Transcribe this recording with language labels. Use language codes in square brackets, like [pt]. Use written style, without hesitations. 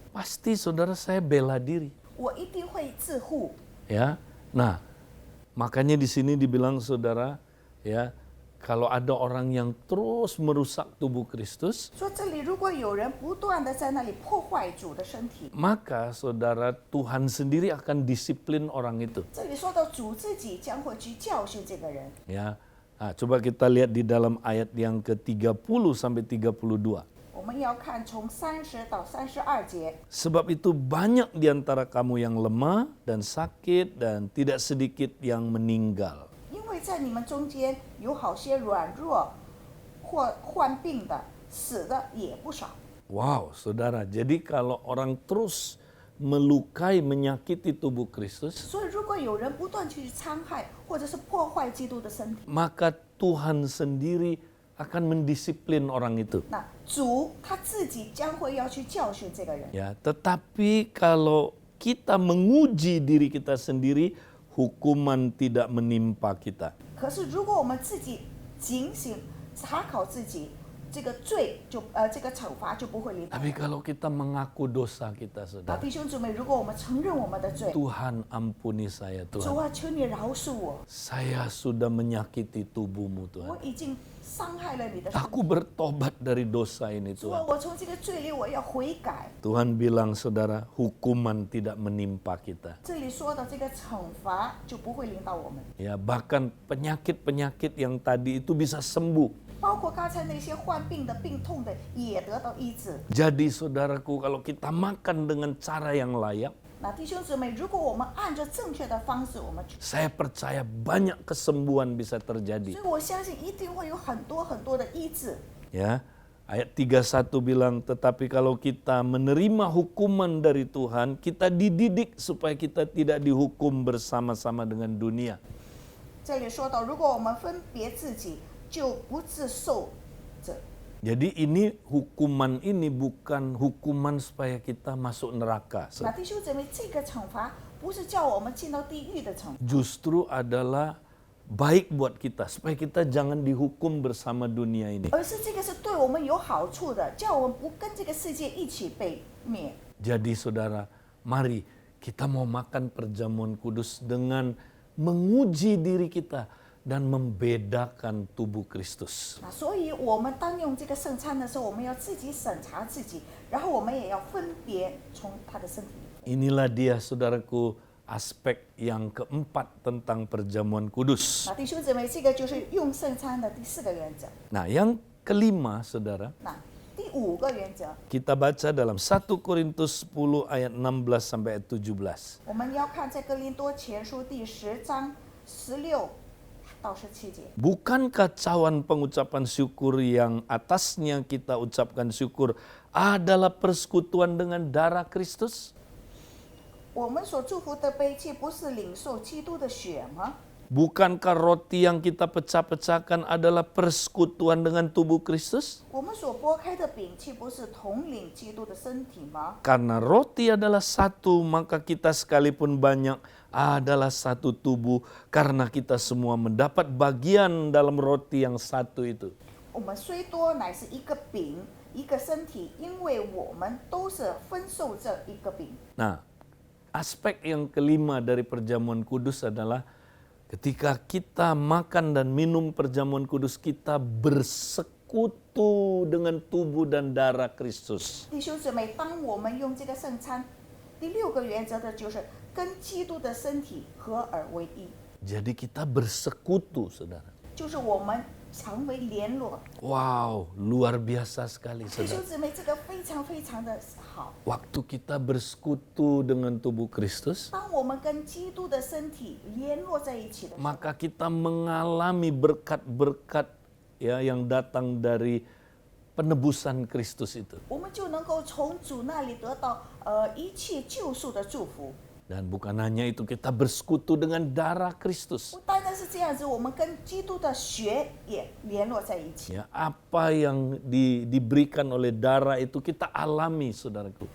[id] pasti saudara saya bela diri. [zh] 我一定会自护。 [id] Ya, nah makanya di sini dibilang, saudara, ya, kalau ada orang yang terus merusak tubuh Kristus, [zh] 说这里如果有人不断的在那里破坏主的身体， [id] maka saudara, Tuhan sendiri akan disiplin orang itu. [zh] 这里说到主自己将会去教训这个人。 [id] Ya, nah, coba kita lihat di dalam ayat yang ke-30 sampai 32. [zh] 我们要看从30到32节， [id] Sebab itu banyak di antara kamu yang lemah dan sakit dan tidak sedikit yang meninggal. [zh] 因为在你们中间有好些软弱或患病的，死的也不少。 [id] Wow, saudara, jadi kalau orang terus melukai, menyakiti tubuh Kristus, [zh] 所以，如果有人不断去伤害或者是破坏基督的身体， [id] maka Tuhan sendiri akan mendisiplin orang itu. [zh] 那主他自己将会要去教训这个人。 [id] Ya, tetapi kalau kita menguji diri kita sendiri, hukuman tidak menimpa kita. [zh] 可是，如果我们自己警醒查考自己，这个罪就这个惩罚就不会临到我 [id] Tapi kalau kita mengaku dosa kita, saudara, [zh] 弟兄姊妹，如果我们承认我们的罪， [id] Tuhan ampuni saya, [zh] 主 [id] Tuhan. [zh] 啊，求你饶恕我， [id] Saya sudah menyakiti tubuhmu, [zh] 我 [id] Tuhan. [zh] 已经伤害了你的身 [id] Aku [zh] 体。 [id] bertobat dari dosa ini, [zh] 主啊， [id] Tuhan. [zh] 我从这个罪里我要悔改。 [id] Tuhan bilang, saudara, hukuman tidak menimpa kita. [zh] 这里说的这个惩罚就不会临到我们， [id] Ya, bahkan penyakit-penyakit yang tadi itu bisa sembuh. [zh] 包括刚才那些患病的、病痛的也得到医治。 [id] Jadi saudaraku, kalau kita makan dengan cara yang layak, [zh] 那弟兄姊妹，如果我们按照正确的方式，我们去， [id] saya percaya banyak kesembuhan bisa [zh] 所 [id] terjadi. [zh] 以我相信一定会有很多很多的医治。 [id] Ya, ayat 31 bilang, tetapi kalau kita menerima hukuman dari Tuhan, kita dididik supaya kita tidak dihukum bersama-sama dengan dunia. [zh] 这里说到，如果我们分别自己，就不自受责。 [id] Jadi ini hukuman ini bukan hukuman supaya kita masuk neraka. [zh] 那弟兄姊妹，这个惩罚不是叫我们进到地狱的惩罚， [id] Justru adalah baik buat kita supaya kita jangan dihukum bersama dunia ini. [zh] 而是这个是对我们有好处的，叫我们不跟这个世界一起被灭。 [id] Jadi saudara, mari kita mau makan perjamuan kudus dengan menguji diri kita dan membedakan tubuh Kristus. [zh] 那所以，我们当用这个圣餐的时候，我们要自己审查自己，然后我们也要分别从他的身体里。 [id] Inilah dia, saudaraku, aspek yang keempat tentang perjamuan kudus. [zh] 那弟兄姊妹，这个就是用圣餐的第4个原则。 [id] Nah, yang kelima, saudara, [zh] 那第5个原则， [id] kita baca dalam 1 Korintus 10 ayat 16 sampai ayat 17. [zh] 我们要看在哥林多前书第10章16 到17节。 [id] Bukankah cawan pengucapan syukur yang atasnya kita ucapkan syukur adalah persekutuan dengan darah Kristus? [zh] 我们所祝福的杯，岂不是领受基督的血吗？ [id] Bukankah roti yang kita pecah-pecahkan adalah persekutuan dengan tubuh Kristus? [zh] 我们所拨开的饼，岂不是统领基督的身体吗？ [id] Karena roti adalah satu, maka kita sekalipun banyak adalah satu tubuh, karena kita semua mendapat bagian dalam roti yang satu itu. [zh] 我们虽多，乃是一个饼，一个身体，因为我们都是分受这一个饼。 [id] Nah, aspek yang kelima dari perjamuan kudus adalah ketika kita makan dan minum perjamuan kudus, kita bersekutu dengan tubuh dan darah Kristus. [zh] 弟兄姊妹，当我们用这个圣餐，第6个原则的就是跟基督的身体合而为一， [id] Jadi kita bersekutu, saudara. [zh] 就是我们成为联络。 [id] Wow, luar biasa sekali, [zh] 弟兄 [id] saudara. [zh] 姊妹，这个非常非常的好。 [id] Waktu kita bersekutu dengan tubuh Kristus, [zh] 当我们跟基督的身体联络在一起的时候， [id] maka kita mengalami berkat-berkat ya yang datang dari penebusan Kristus itu. [zh] 我们就能够从主那里得到一切救赎的祝福。 [id] Dan bukan hanya itu, kita bersekutu dengan darah Kristus. [zh] 不单单是这样子，我们跟基督的血也联络在一起。 [id] Ya, apa yang diberikan oleh darah itu kita alami, saudaraku.